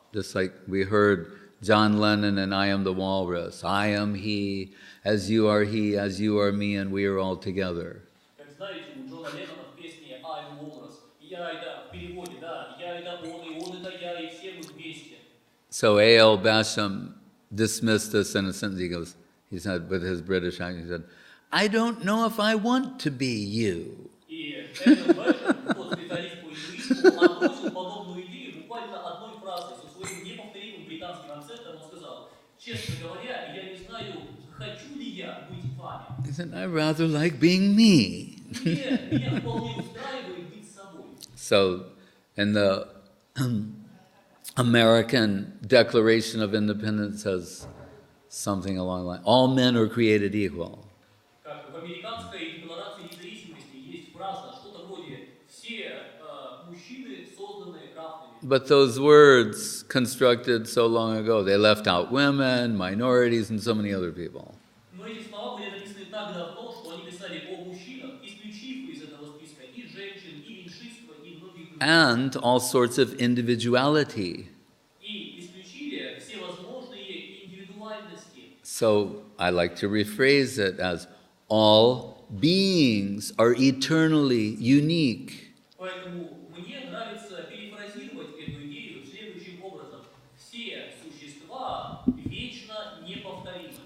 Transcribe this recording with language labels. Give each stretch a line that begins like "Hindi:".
English: just like we heard John Lennon and I Am the Walrus. I am he, as you are me, and we are all together.
Russian: Как знаете, у Джона Леннона в песне «I'm Walrus» я это в переводе, да, я это он, и он это я, и все мы вместе.
English: So A.L. Basham dismissed this in a sentence. He said, with his British accent, he said, I don't know if I want to be you.
Russian: И Н.Л. Бэшем, тот специалист по индуизму, отбросил подобную идею буквально одной фразой, со своим неповторимым британским акцентом. Он сказал, честно говоря, я не знаю, хочу ли я быть вами.
English: He said, I rather like being me.
Russian: Меня вполне устраивает быть собой.
English: So, in the American Declaration of Independence says something along the line, all men are created equal.
Russian: Как в американской декларации независимости есть фраза, что-то вроде «все мужчины созданы равными».
English: But those words constructed so long ago, they left out women, minorities, and so many other people.
Russian: Но эти слова были написаны так давно, что они писали о мужчинах, исключив из этого списка и женщин, и меньшинства, и многих других.
English: And all sorts of individuality.
Russian: И исключили все возможные индивидуальности.
English: So I like to rephrase it as all beings are eternally unique.
Russian: Поэтому мне нравится перефразировать эту идею следующим образом. Все существа вечно неповторимы.